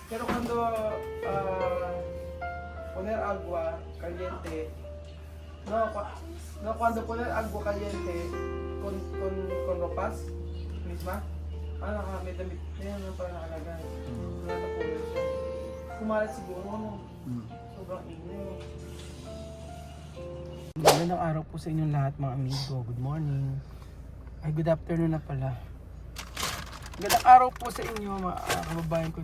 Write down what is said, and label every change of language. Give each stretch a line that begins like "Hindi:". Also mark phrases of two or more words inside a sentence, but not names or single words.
Spanish: Pero cuando poner agua caliente, no cuando poner agua caliente con ropas misma,
Filipino: may damit na yan, parang nakalagay. Natapunan siya. Kumalat siguro, no? Sobrang init. Magandang araw po sa inyong lahat mga amigo.
English: Good morning.
Filipino: Ay,
English: good afternoon
Filipino: na pala. Magandang araw po sa inyo mga kababayan ko.